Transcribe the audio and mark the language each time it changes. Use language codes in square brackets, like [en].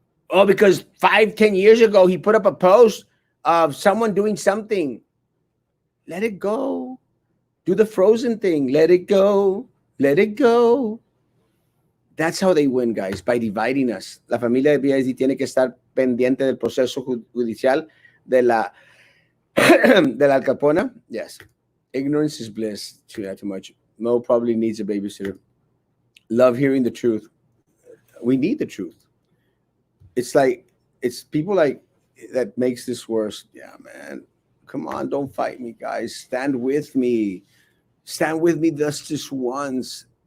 [en] Oh, because 5, 10 years ago he put up a post of someone doing something. Let it go. Do the Frozen thing. Let it go. Let it go. That's how they win, guys, by dividing us. [es] La familia de BISD tiene que estar pendiente del proceso judicial de la de la Alcapona. [en] Yes. Ignorance is bliss. Too much. Mo probably needs a babysitter. Love hearing the truth. We need the truth. It's people like that makes this worse. Yeah, man. Come on, don't fight me, guys. Stand with me. Stand with me just once.